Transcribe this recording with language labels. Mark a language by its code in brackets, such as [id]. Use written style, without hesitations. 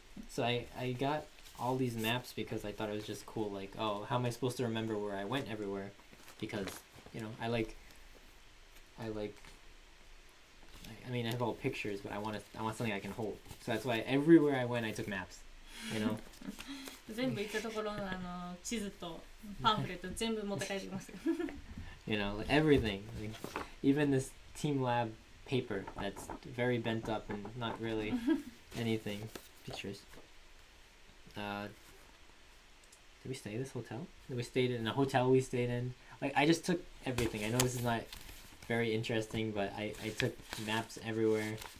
[en] So I got all these maps because I thought it was just cool. Like, oh, how am I supposed to remember where I went everywhere? Because, you know, I mean, I have all pictures, but I want something I can hold. So that's why everywhere I went, I took maps. You know. [ja] 全部行ったところの地図とパンフレット全部持って帰ってきますよ。 [en] You know, like everything. Like, even this Team Lab paper that's very bent up and not really anything. Pictures. Did we stay at this hotel? We stayed in a hotel we stayed in. Like, I just took everything. I know this is not very interesting, but I took maps everywhere.